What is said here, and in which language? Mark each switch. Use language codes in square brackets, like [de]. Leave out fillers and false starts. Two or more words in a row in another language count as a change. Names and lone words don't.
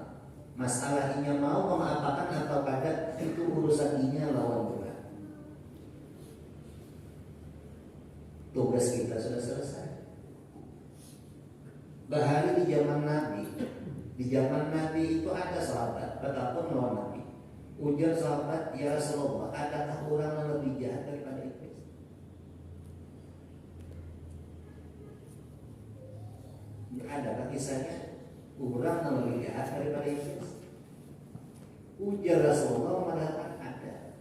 [bjn] Masalah inya mau memaafkan atau kada, itu urusan inya lawan Tuhan. [id] Tugas kita sudah selesai. [bjn] Bahari di zaman Nabi. Di zaman Nabi itu ada sahabat, betapun lawan Nabi. Ujar sahabat, [ar] ya Rasulullah, [id] adakah orang yang lebih jahat daripada iblis? Adakah kisahnya orang yang lebih jahat daripada iblis? [bjn] Ujar Rasulullah mengatakan ada.